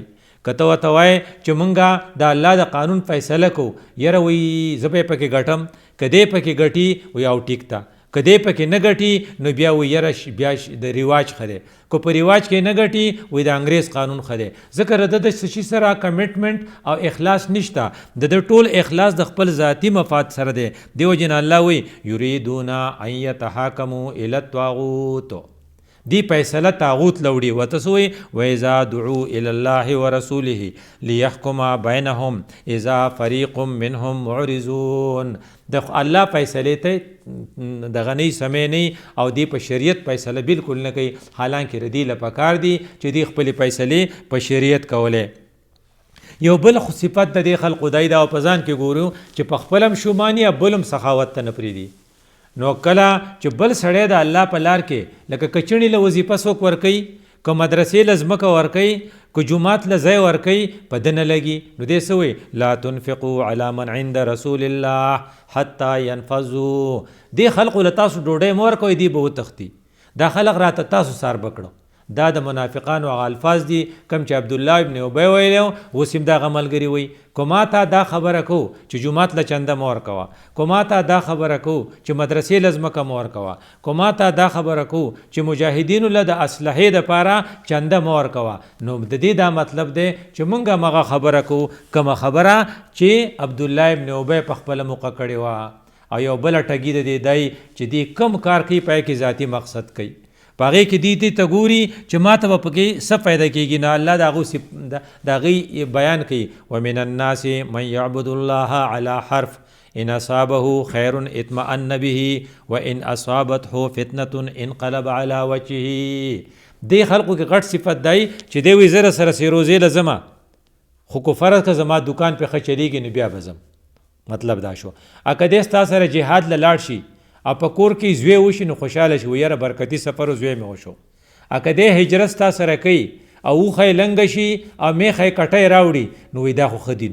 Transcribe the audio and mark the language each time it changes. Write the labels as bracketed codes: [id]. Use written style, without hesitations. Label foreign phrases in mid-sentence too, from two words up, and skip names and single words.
[ps] که ته ورته وایې چې مونږه د الله د قانون فیصله کوو، یاره وایي زه به یې پکې ګټم، که دی پکې ګټي وایي او ټیک ته، که دی پکې نه ګټي نو بیا وایي یاره بیا د رواج ښه دی، که په رواج کې نه ګټي وایي د انګریز قانون ښه دی. ځکه د د څه شي سره کمیټمنټ او اخلاص نشته، د ټول اخلاص د خپل ذاتي مفاد سره دی. دې وجې نه الله وایي [ar] یریدون ان یتحاکموا الی الطاغوت، [ps] دی فیصله طاغوت لوړي. ورته څه وایي [ar] وإذا دعوا إلى الله ورسوله ليحكم بينهم إذا فريق منهم معرضون. [ps] د الله فیصلې ته دغه نه سمې نه او دی په شریعت فیصله بالکل نه کوي، حالانکې ردی له پکار دی چې دی خپلې فیصلې په شریعت کولی. یو بل صفت د دې خلقو دی دا په ځان کې ګورو چې په خپل هم شوماني او بل هم سخاوت ته نه پرېږدي. نو کله چې بل سړی د الله په لار کې لکه کچڼي له وظیفه څوک ورکوي، که مدرسې له ځمکه ورکوي، که جومات له ځای ورکوي، په ده نه لګي. نو دې څه وایي [ar] لا تنفقوا على من عند رسول الله حتى ينفذوا. [ps] دې خلقو له تاسو ډوډۍ مه ورکوئ، دی به وتښتي. دا خلق راته تاسو سار بکړو. دا د منافقانو هغه الفاظ دي کوم چې عبدالله ابن ابی ویلی اوس هم دغه ملګري وایي. که ما ته دا خبره کو چې جومات له چنده مه ورکوه، که ما ته دا خبره کو چې مدرسې له ځمکه مه ورکوه، که ما ته دا خبره کو چې مجاهدینو له د اسلحې دپاره چنده مه ورکوه، نو د دې دا مطلب دی چې موږ هم هغه خبره کوو کومه خبره چې عبدالله ابن ابی په خپله موقع کړې وه. او یو بله ټګي د دې دی چې دې کم کار کوي پای کې ذاتي مقصد کوي. په هغې کې دې ته ګوري چې ما ته به پکې څه فایده کېږي نه الله د هغې بیان کوي [ar] ومن الناس من یعبد الله علی حرف ان اصابه خیر اطمأن به وان اصابته فتنه انقلب على وجهه. [ps] دې خلقو کې غټ صفت دی چې دی وایي زه سره سیروزې لزمه خو که فرض که زما دکان پې ښه چلیږي نو بیا به ځم. مطلب دا شو که دی ستا سره جهاد له لاړ شي او په کور کې زوی وشي نو خوشحاله شي ویره برکتي سفر زوی مې وشو. که دی هجرت ستا سره کوي او وښی لنګه شي او میخی کټی راوړي نو وایي دا خو ښه دي.